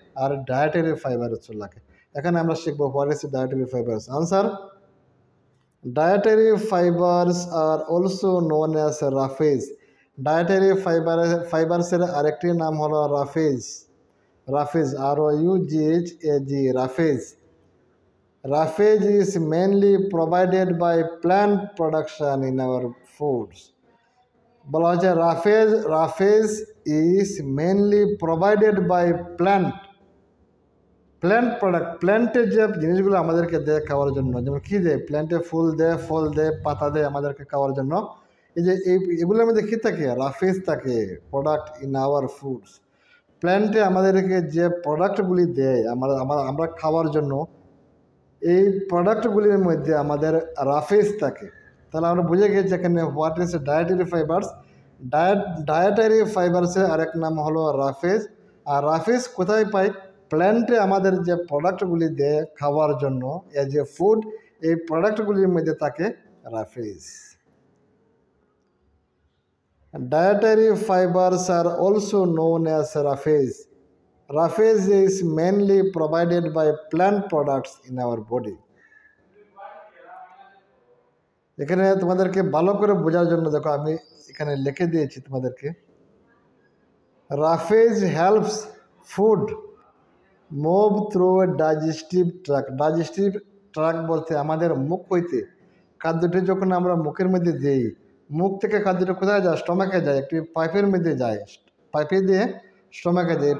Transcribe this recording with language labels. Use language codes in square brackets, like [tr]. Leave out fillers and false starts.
[bn] আর dietary fibres লাগে। এখানে আমরা শিখবো [en] What is dietary fibres. Answer, dietary fibres are also known as roughage. [bn] Dietary ফাইবারসের আরেকটি নাম হলো রাফেজ। রাফেজ, ROUGHAG, রাফেজ। [en] Roughage is mainly provided by plant production in our foods. [bn] বলা হচ্ছে রাফেজ [en] is mainly provided by plant product, [bn] প্ল্যান্টের যে জিনিসগুলো আমাদেরকে দেয় খাওয়ার জন্য, যেমন কী দেয়, প্ল্যান্টে ফুল দেয়, ফল দেয়, পাতা দেয় আমাদেরকে খাওয়ার জন্য। এই যে এগুলোর মধ্যে কী থাকে, রাফেজ থাকে, [en] Product in our foods. [bn] প্ল্যান্টে আমাদেরকে যে প্রোডাক্টগুলি দেয় আমরা খাওয়ার জন্য, এই প্রোডাক্টগুলির মধ্যে আমাদের রাফেজ থাকে। তাহলে আমরা বুঝে গেছি এখানে [en] What is dietary fibres. [bn] Dietary ফাইবারসের আরেক নাম হলো রাফেজ। আর রাফেজ কোথায় পাই, প্ল্যান্টে আমাদের যে প্রোডাক্টগুলি দেয় খাওয়ার জন্য [en] as a food, [bn] এই প্রোডাক্টগুলির মধ্যে থাকে রাফেজ। [en] Dietary fibres are also known as roughage. Raphage is mainly provided by plant products in our body. [bn] এখানে তোমাদেরকে ভালো করে বোঝার জন্য দেখো আমি এখানে লিখে দিয়েছি তোমাদেরকে। [en] Roughage helps food move through a digestive tract. [bn] Digestive track বলতে আমাদের মুখ হইতে খাদ্যটি যখন আমরা মুখের মধ্যে দিই, মুখ থেকে খাদ্যটা কোথায় যায়, স্টমাকে যায়, একটি পাইপের মধ্যে যায়, পাইপে দিয়ে স্টমাকে যায়।